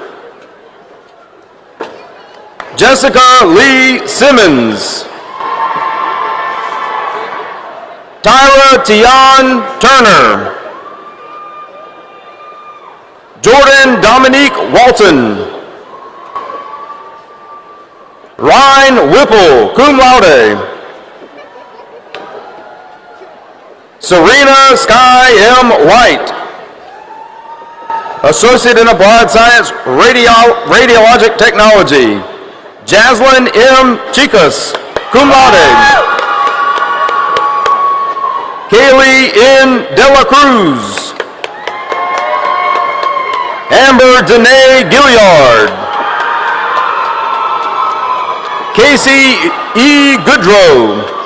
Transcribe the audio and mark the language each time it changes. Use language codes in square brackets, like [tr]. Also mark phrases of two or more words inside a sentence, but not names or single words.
[en] Jessica Lee Simmons. Tyra Tian Turner. Jordan Dominique Walton. Ryan Whipple, [la] cum laude. [en] Serena Sky M. White. Associate in Applied Science, Radiologic Technology. Jaslyn M. Chicas, [la] cum laude. [en] Kaylee N. Dela Cruz. Amber Danae Gilliard. Casey E. Goodrow.